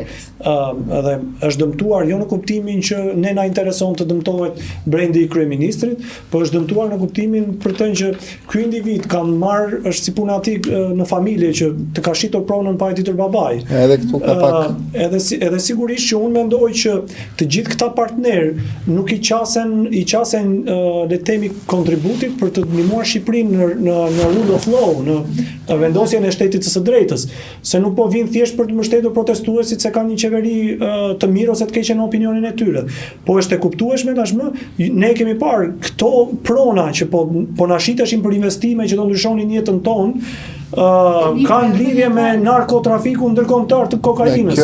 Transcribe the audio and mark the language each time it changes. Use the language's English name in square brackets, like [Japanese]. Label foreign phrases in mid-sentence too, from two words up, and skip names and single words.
[Albanian] Edhe është dëmtuar jo në kuptimin që ne na intereson të dëmtohet brendi i kryeministrit, por është dëmtuar në kuptimin për të që ky individ ka marrë është si puna e tij në familje që të ka shitur pronën pa e ditur babai. Edhe këtu ka pak edhe sigurisht që unë mendoj që të gjithë këta partner nuk i qasen le të themi kontributit për të ndihmuar Shqipërinë në [English] rule of law, [Albanian] në vendosjen e shtetit të së drejtës, se nuk po vinë thjesht për të mbështetur protestuesit se kanë një qeveri të mirë ose të keqe në opinionin e tyre. Po është e kuptueshme tashmë, ne kemi parë këto prona që po na shiteshin për investime që do ndryshonin jetën tonë, kanë lidhje me narkotrafiku ndërkombëtar të kokainës.